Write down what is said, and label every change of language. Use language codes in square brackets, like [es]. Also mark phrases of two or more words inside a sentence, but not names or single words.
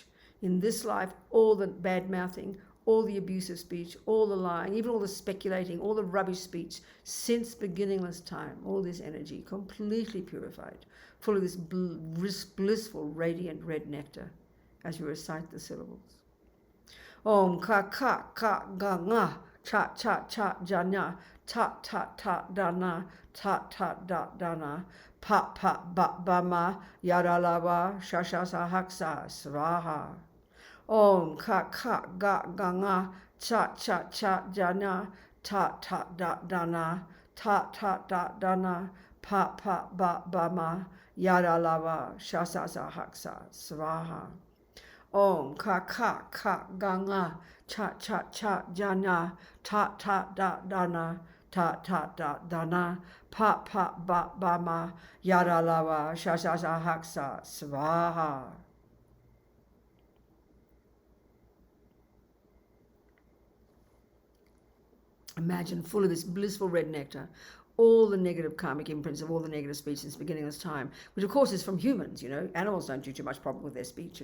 [en] In this life, all the bad mouthing, all the abusive speech, all the lying, even all the speculating, all the rubbish speech since beginningless time, all this energy completely purified, full of this blissful, radiant red nectar as you recite the syllables. [sa] Om ka ka ka ga nga. Cha cha cha jana, ta ta ta dana, ta ta da dana, pa pa ba ba ma, yada lava, shasha sahaksa, svaha. Om ka ka ga ga nga, cha cha cha jana, ta ta da dana, ta ta da dana, pa pa ba ba ma, yada lava, shasha sahaksa, svaha. Om ka ka ka ga nga, cha cha cha jana, ta ta da dana, ta ta da dana, pa pa ba ba ma, yada lava, shasha haksa, svaha. [en] Imagine full of this blissful red nectar, all the negative karmic imprints of all the negative speech since beginningless time, which of course is from humans, you know. Animals don't do too much problem with their speech.